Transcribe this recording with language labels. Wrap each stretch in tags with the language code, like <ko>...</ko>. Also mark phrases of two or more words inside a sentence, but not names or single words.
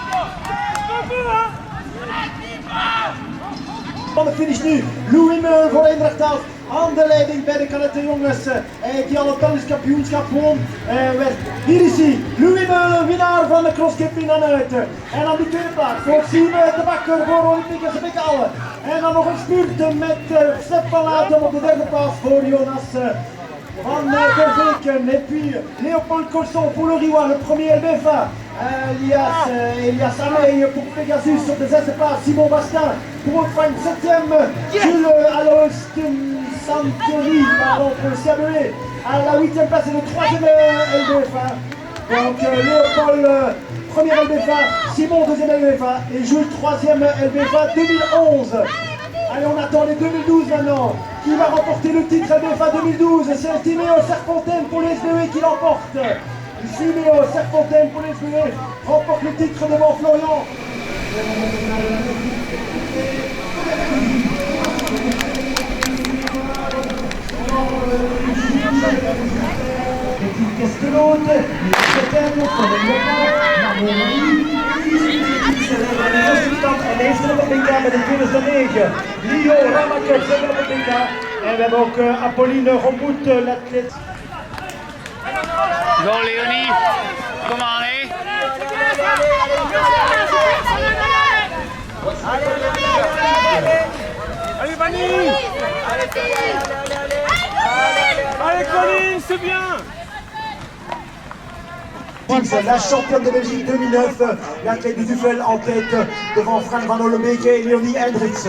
<nl>Van de finish nu, Louis Meulen voor Eendracht Aalst aan de leiding bij de kadettenjongens die al het Belgisch kampioenschap won. Hier is hij, Louis Meulen, winnaar van de crosscup in Annette. En aan die tweede plaats voor Siebe de Bakker voor Olympique Gebekale. En dan nog een spurt met Stef van Laten op de derde plaats voor Jonas Van der Veken.</nl> <fr>Et puis Léopold Colson pour le Riwa, le premier LBFA.</fr> <nl>Elias Amey</nl> <fr>pour Pegasus sur</fr> <nl>de zesde plaats.</nl> <fr>Simon Bastin pour Haute-Fagne, septième. Jules Alois Santeri, pardon, pour le CABE. À la huitième place et le troisième LBFA. Donc Léopold, premier LBFA. Simon, deuxième LBFA. Et Jules, troisième LBFA 2011. Allez, on attend les 2012 maintenant. Qui va remporter le titre LBFA 2012? C'est Timéo Serfontaine pour les SBE qui l'emporte. Timéo Serfontaine pour les SBE remporte le titre devant Florian. Et puis</fr> <nl>Castelot, en eerste op het BK met in 2009. Lio Ramakers op het BK. En we hebben ook Apolline Romboet, l'athlète. Go Léonie, kom aan hé.</nl> <fr>Allez Vanille. Allez Colline, c'est bien. La championne de Belgique 2009, l'athlète du Duvel en tête devant Frank van Ollebeek et Léonie Hendricks.</fr>